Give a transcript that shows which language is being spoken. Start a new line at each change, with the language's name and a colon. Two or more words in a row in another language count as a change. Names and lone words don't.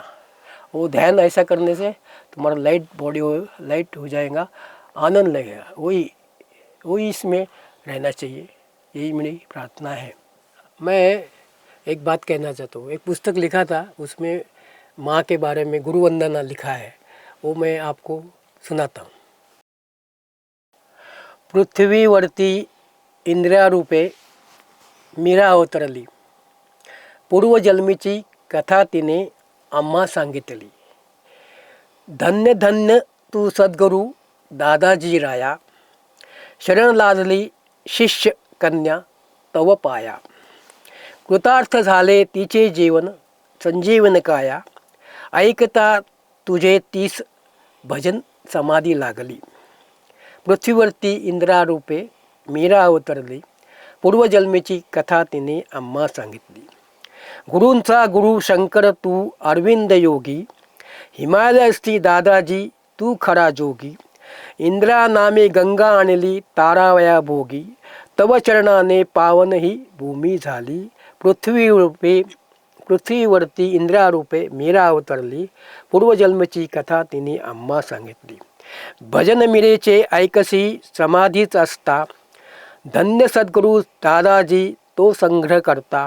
Hindi: वो ध्यान ऐसा करने से तुम्हारा लाइट हो जाएगा, आनंद लगेगा। वही इसमें रहना चाहिए, यही मेरी प्रार्थना है। मैं एक बात कहना चाहता हूँ, एक पुस्तक लिखा था, उसमें माँ के बारे में गुरु वंदना लिखा है, वो मैं आपको सुनाता हूँ।
Marathi: पृथ्वीवरती इंद्रियारूपे मीरा अवतरली, पूर्वजन्मीची कथा तिने आम्हा सांगितली। धन्य धन्य तू सद्गुरू दादाजी राया, शरण लाजली शिष्य कन्या तव पाया। कृतार्थ झाले तिचे जीवन संजीवन काया, ऐकता तुझे 30 भजन समाधी लागली। पृथ्वीवरती इंद्रारूपे मीरा अवतरली, पूर्वजन्मीची कथा तिने आम्हा सांगितली। गुरूंचा गुरु शंकर तू अरविंद योगी, हिमालयस्थी दादाजी तू खरा जोगी। इंद्रा नामे गंगा आणली तारावया भोगी, तव चरणाने पावन ही भूमी झाली। पृथ्वीवरती इंद्रारूपे मीरा अवतरली, पूर्वजन्मची कथा तिने आम्हा सांगितली। भजन मिरेचे ऐकसी समाधीच असता, धन्य सद्गुरू दादाजी तो संग्रह करता।